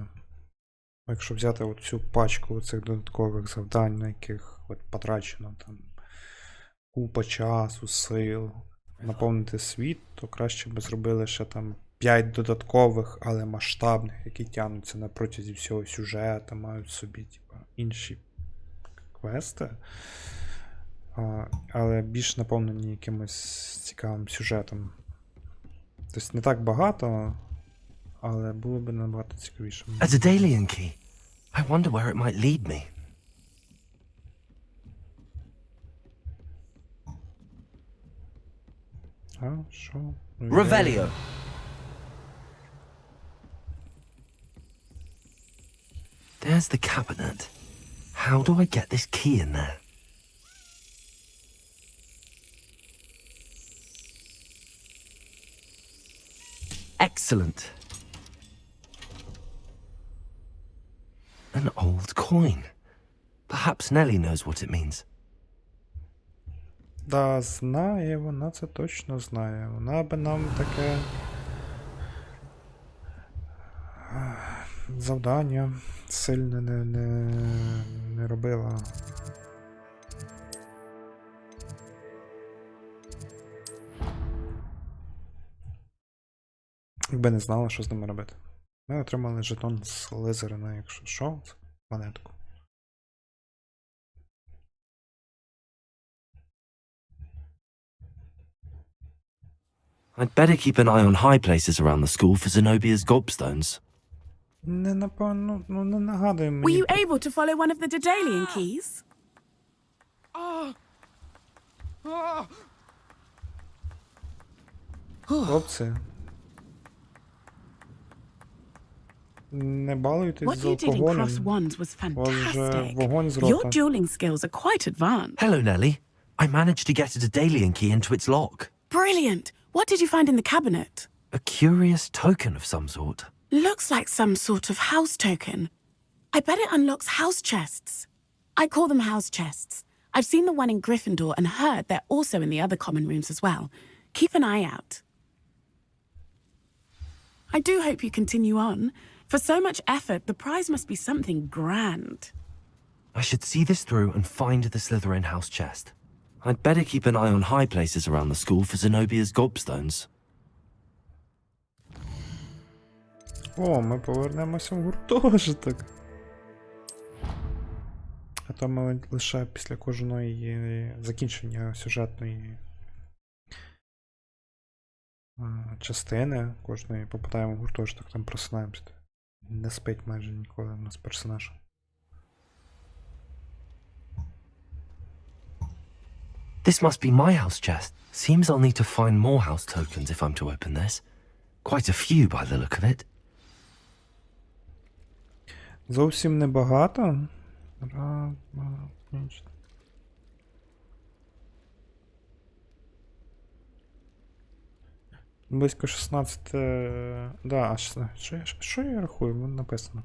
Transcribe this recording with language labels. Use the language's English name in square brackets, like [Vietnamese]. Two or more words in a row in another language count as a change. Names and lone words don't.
[Ukrainian] Якщо взяти оцю пачку цих додаткових завдань, на яких от потрачено там купа часу, сил, наповнити світ, то краще би зробили ще там 5 додаткових, але масштабних, які тягнуться на протязі всього сюжету, мають собі типу, інші квести, але більш наповнені якимось цікавим сюжетом. Тобто не так багато, але було б набагато цікавіше. [English] A Daedalian key. I wonder where it might lead me. [Ukrainian] Що? [English] Revelio. There's the cabinet. How do I get this key in there? Excellent. An old coin. Perhaps Nellie knows what it means. [Ukrainian] Да, знає, вона це точно знає. Вона би нам таке завдання сильно не робила. Якби не знала, що з ними робити. Ми отримали жетон з Лизерина, якщо що, монетку. [English] I'd better keep an eye on high places around the school for Zenobia's gobstones. [Ukrainian] Не напевно, ну не нагадує мені. [English] Were you able to follow one of the Daedalian keys? [Ukrainian] Хлопці. Не балуйтесь [English] What [Ukrainian] з [English] you did in [Ukrainian] алкоголем. [English] Cross Wands was [Ukrainian] У вас же [English] fantastic. [Ukrainian] вогонь з [English] Your [Ukrainian] рота. [English] dueling skills are quite advanced. Hello, Nellie. I managed to get a Daedalian key into its lock. Brilliant. What did you find in the cabinet? A curious token of some sort. Looks like some sort of house token. I bet it unlocks house chests. I call them house chests. I've seen the one in Gryffindor and heard they're also in the other common rooms as well. Keep an eye out. I do hope you continue on. For so much effort, the prize must be something grand. I should see this through and find the Slytherin house chest. I'd better keep an eye on high places around the school for Zenobia's gobstones. [Ukrainian] О, ми повернемося в гуртожиток. А то ми лише після кожної закінчення сюжетної частини, кожної попадаємо в гуртожиток, там просинаємося. Не спить майже ніколи у нас персонаж. [English] This must be my house chest. Seems I'll need to find more house tokens if I'm to open this. Quite a few by the look of it. [Ukrainian] Зовсім небагато. Близько 16. Да, що я рахую? Воно написано.